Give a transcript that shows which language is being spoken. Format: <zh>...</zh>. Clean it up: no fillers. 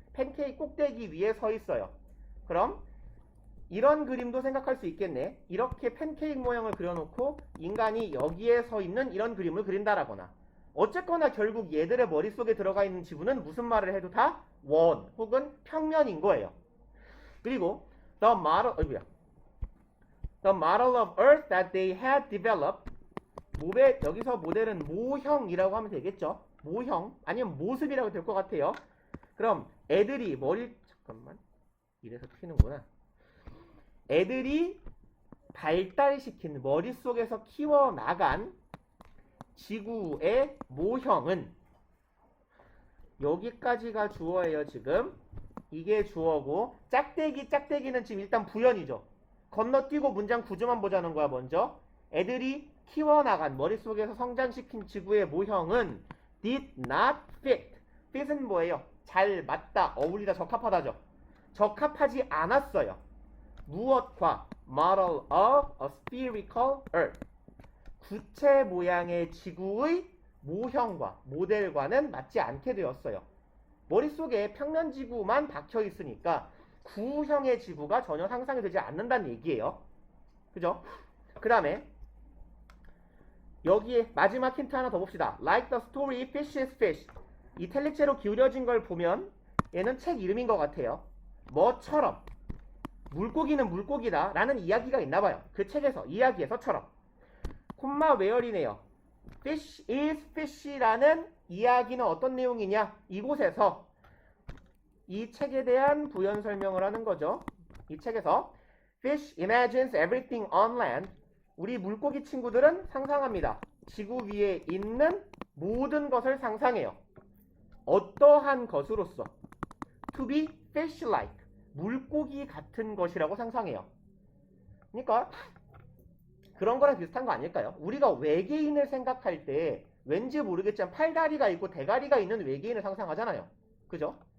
<ko>팬케이크 꼭대기 위에 서 있어요. 그럼 이런 그림도 생각할 수 있겠네. 이렇게 팬케이크 모양을 그려놓고 인간이 여기에 서 있는 이런 그림을 그린다라거나. 어쨌거나 결국 얘들의 머릿속에 들어가 있는 지구는 무슨 말을 해도 다 원 혹은 평면인 거예요. 그리고</ko> <en>the model of Earth that they had developed.</en> <ko>여기서 모델은 모형이라고 하면 되겠죠. 모형 아니면 모습이라고 될 것 같아요. 그럼 애들이 이래서 튀는구나. 애들이 발달시킨, 머릿속에서 키워나간 지구의 모형은, 여기까지가 주어예요. 지금 이게 주어고, 짝대기는 지금 일단 부연이죠. 건너뛰고 문장 구조만 보자는 거야. 먼저 애들이 키워나간, 머릿속에서 성장시킨 지구의 모형은</ko> <en>did not fit.</en> <ko>fit은 뭐예요? 잘 맞다, 어울리다, 적합하다죠. 적합하지 않았어요. 무엇과?</ko> <en>model of a spherical Earth.</en> <ko>구체 모양의 지구의 모형과 모델과는 맞지 않게 되었어요. 머릿속에 평면 지구만 박혀 있으니까 구형의 지구가 전혀 상상이 되지 않는다는 얘기예요. 그죠? 그 다음에 여기에 마지막 힌트 하나 더 봅시다.</ko> <en>Like the story Fish is Fish.</en> <ko>이탈릭체로 기울여진 걸 보면 얘는 책 이름인 것 같아요. 뭐처럼 물고기는 물고기다 라는 이야기가 있나봐요. 그 책에서 이야기에서처럼 콤마 where이네요. Fish is Fish라는 이야기는 어떤 내용이냐? 이곳에서 이 책에 대한 부연 설명을 하는 거죠. 이 책에서</ko> <en>Fish imagines everything on land.</en> <ko>우리 물고기 친구들은 상상합니다. 지구 위에 있는 모든 것을 상상해요. 어떠한 것으로서</ko> <en>to be fish-like,</en> <ko>물고기 같은 것이라고 상상해요. 그러니까 그런 거랑 비슷한 거 아닐까요? 우리가 외계인을 생각할 때 왠지 모르겠지만 팔다리가 있고 대가리가 있는 외계인을 상상하잖아요. 그죠?</ko>